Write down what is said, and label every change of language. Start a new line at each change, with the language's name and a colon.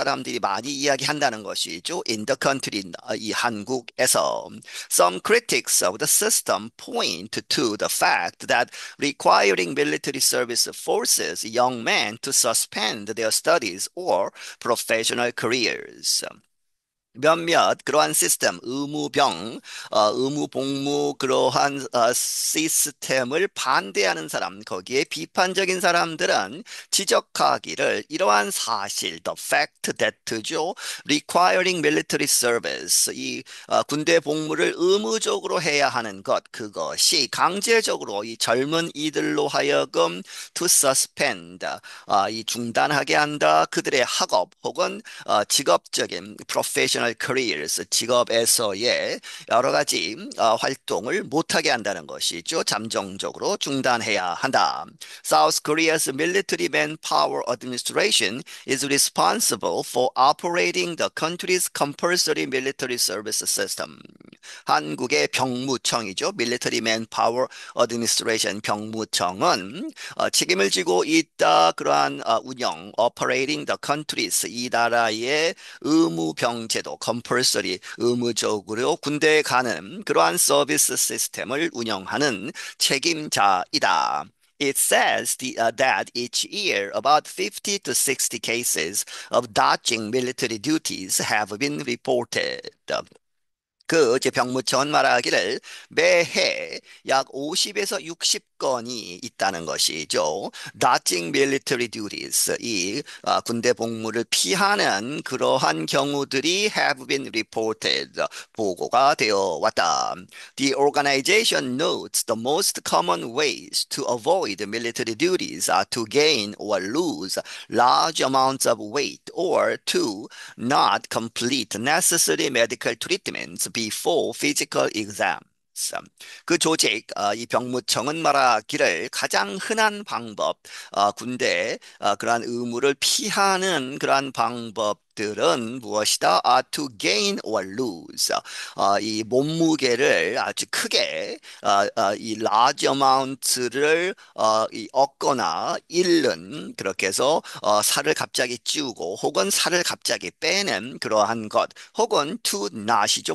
Korean: 사람들이 많이 이야기한다는 것이죠.
English: In the country,
Korean: 이 한국에서.
English: Some critics of the system point to the fact that requiring military service forces young men to suspend their studies or professional careers.
Korean: 몇몇 그러한 시스템, 의무 복무 그러한 시스템을 반대하는 사람, 거기에 비판적인 사람들은 지적하기를 이러한 사실,
English: the fact that
Korean: 죠,
English: requiring military service,
Korean: 군대 복무를 의무적으로 해야 하는 것, 그것이 강제적으로 이 젊은 이들로 하여금
English: to suspend,
Korean: 이 중단하게 한다. 그들의 학업 혹은 직업적인
English: professional careers,
Korean: 직업에서의 여러 가지 활동을 못하게 한다는 것이죠. 잠정적으로 중단해야 한다.
English: South Korea's military manpower administration is responsible for operating the country's compulsory military service system.
Korean: 한국의 병무청이죠. Military Manpower Administration 병무청은 책임을 지고 있다. 그러한
English: operating the countries,
Korean: 이 나라의 의무병제도, compulsory, 의무적으로 군대에 가는 그러한 서비스 시스템을 운영하는 책임자이다.
English: It says that each year about 50 to 60 cases of dodging military duties have been reported.
Korean: 이제 병무청은 말하기를 매해 약 50에서 60건이 있다는 것이죠.
English: Dodging military duties,
Korean: 군대 복무를 피하는 그러한 경우들이
English: have been reported,
Korean: 보고가 되어 왔다.
English: The organization notes the most common ways to avoid military duties are to gain or lose large amounts of weight or to not complete necessary medical treatments before physical exams.
Korean: 그 조직, 이 병무청은 말하기를 가장 흔한 방법, 군대 그러한 의무를 피하는 그러한 방법들은 무엇이다?
English: To gain or lose.
Korean: 이 몸무게를 아주 크게, 이
English: large amount
Korean: 를 얻거나 잃는, 그렇게 해서 살을 갑자기 찌우고 혹은 살을 갑자기 빼는 그러한 것, 혹은
English: to not
Korean: 이죠.